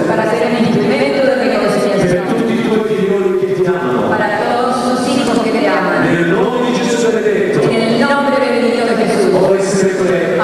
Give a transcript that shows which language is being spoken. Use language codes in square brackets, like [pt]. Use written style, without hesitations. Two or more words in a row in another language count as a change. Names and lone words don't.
[es] para ser un instrumento de per reconciliación, [it] tutti i tuoi figlioli che ti amano, [es] para todos sus hijos que te aman. [it] nel nome di Gesù benedetto, [es] En el nombre bendito de Jesús, [it] ora e sempre.